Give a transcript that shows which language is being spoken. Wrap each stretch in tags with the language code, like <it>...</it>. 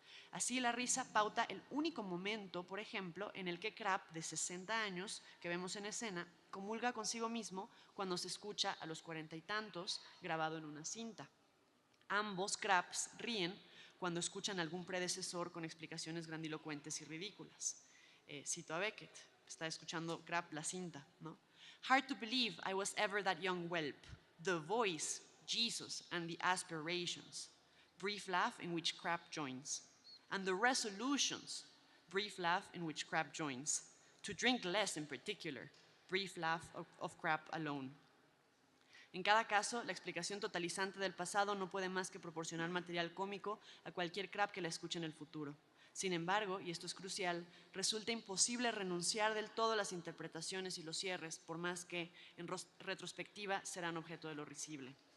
<es>Así la risa pauta el único momento, por ejemplo, en el que Krapp, de 60 años, que vemos en escena, comulga consigo mismo cuando se escucha a los 40 y tantos grabado en una cinta. Ambos Krapps ríen cuando escuchan algún predecesor con explicaciones grandilocuentes y ridículas. Cito a Beckett, está escuchando Krapp la cinta, ¿no?</es> <en>Hard to believe I was ever that young whelp. The voice, Jesus, and the aspirations. Brief laugh in which Krapp joins. And the resolutions, brief laugh in which Krapp joins. To drink less in particular, brief laugh of Krapp alone.</en> <es>En cada caso, la explicación totalizante del pasado no puede más que proporcionar material cómico a cualquier Krapp que la escuche en el futuro. Sin embargo, y esto es crucial, resulta imposible renunciar del todo a las interpretaciones y los cierres, por más que en retrospectiva serán objeto de lo risible.</es>